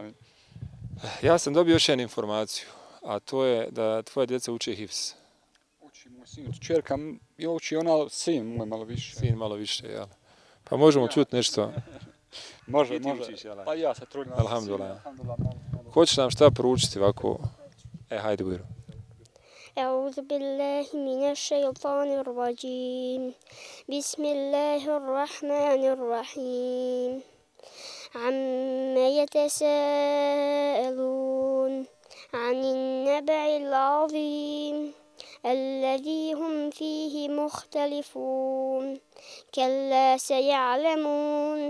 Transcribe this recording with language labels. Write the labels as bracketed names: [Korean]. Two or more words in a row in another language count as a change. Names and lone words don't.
[Bosnian] Ja sam dobio još jednu informaciju, a to je da tvoja djeca uče hifz. Uči moj sin, čerka, uči ona sin moj malo više. Sin malo više, jel? Pa možemo čuti nešto. Može. Učiš, jel? Pa ja se trudim. Alhamdulillah. Hoćeš nam šta poručiti ovako? Hajde, bujro. [Arabic] أعوذ بالله من الشيطان الرجيم بسم الله الرحمن الرحيم عما يتساءلون عن النبع العظيم الذي هم فيه مختلفون كلا سيعلمون